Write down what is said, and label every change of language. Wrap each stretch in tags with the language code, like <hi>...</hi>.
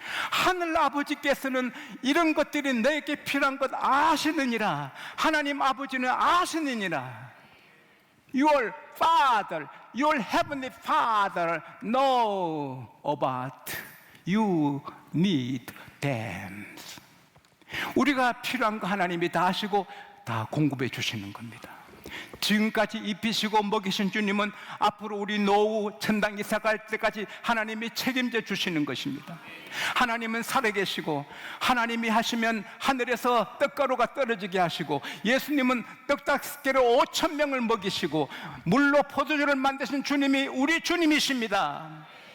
<ko>하늘 아버지께서는 이런 것들이 너에게 필요한 것 아시느니라. 하나님 아버지는 아시느니라.</ko> <en>Your Father, your Heavenly Father know about you need them.</en> <ko>우리가 필요한 거 하나님이 다 아시고 다 공급해 주시는 겁니다. 지금까지 입히시고 먹이신 주님은 앞으로 우리 노후 천당 이사 갈 때까지 하나님이 책임져 주시는 것입니다. 하나님은 살아계시고, 하나님이 하시면 하늘에서 떡가루가 떨어지게 하시고, 예수님은 떡 5개로 5,000명을 먹이시고, 물로 포도주를 만드신 주님이 우리 주님이십니다.</ko>